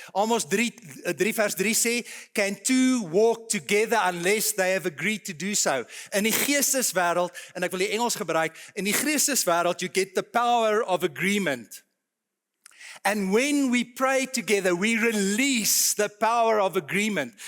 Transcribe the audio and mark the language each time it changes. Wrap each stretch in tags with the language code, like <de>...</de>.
<af>Amos 3 vers 3 sê,</af> <en>can two walk together unless they have agreed to do so.</en> <af>In die geesteswêreld, en ek wil die Engels gebruik, in die geesteswêreld</af> <en>you get the power of agreement. And when we pray together, we release the power of agreement.</en>